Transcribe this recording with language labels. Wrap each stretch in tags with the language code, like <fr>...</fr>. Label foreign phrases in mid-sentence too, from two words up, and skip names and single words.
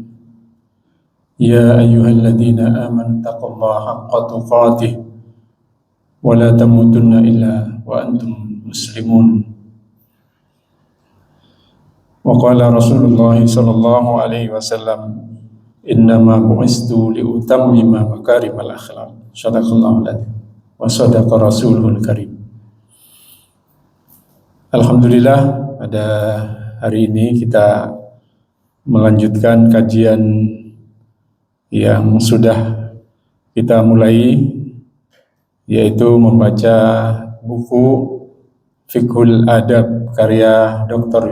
<ar>يا أيها الذين آمنوا اتقوا الله حق تقاته ولا تموتن إلا وأنتم مسلمون. وقال رسول الله صلى الله عليه وسلم، إنما بعثت لأتمم مكارم الأخلاق. صدق الله العظيم وصدق الرسول الكريم.</ar> <id>Alhamdulillah, pada hari ini kita melanjutkan kajian yang sudah kita mulai, yaitu membaca buku Fiqhul Adab karya Dr.</id>